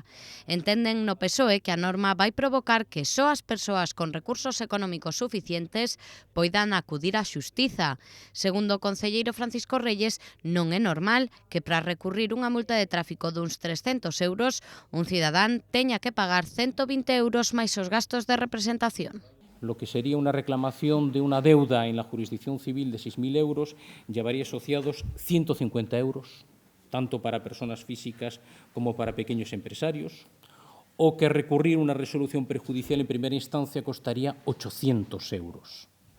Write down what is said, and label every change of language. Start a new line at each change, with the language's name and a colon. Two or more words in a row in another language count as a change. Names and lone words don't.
Galician: Entenden no PSOE que a norma vai provocar que só as persoas con recursos económicos suficientes poidan acudir á xustiza. Segundo o concelleiro Francisco Reyes, non é normal que para recurrir unha multa de tráfico duns 300 euros un cidadán teña que pagar 120 euros máis os gastos de representación.
Spanish: Lo que sería una reclamación de una deuda en la jurisdicción civil de 6.000 euros llevaría asociados 150 euros, tanto para personas físicas como para pequeños empresarios, o que recurrir una resolución prejudicial en primera instancia costaría 800 euros.